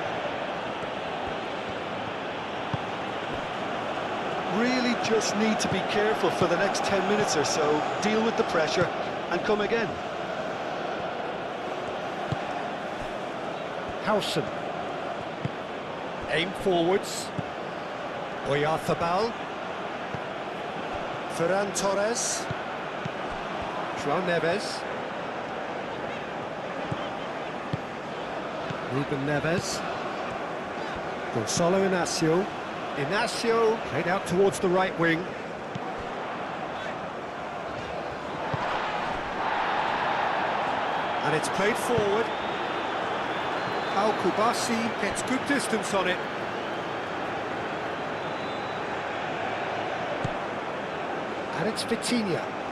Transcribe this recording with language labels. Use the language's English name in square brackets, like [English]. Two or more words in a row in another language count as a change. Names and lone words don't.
[English] Really just need to be careful for the next 10 minutes or so, deal with the pressure and come again. Howson. Aim forwards. Oyarzabal. Ferran Torres. João Neves. Ruben Neves. Gonçalo Inácio. Inácio played out towards the right wing. And it's played forward. Al Kubasi gets good distance on it. And it's Vitinha.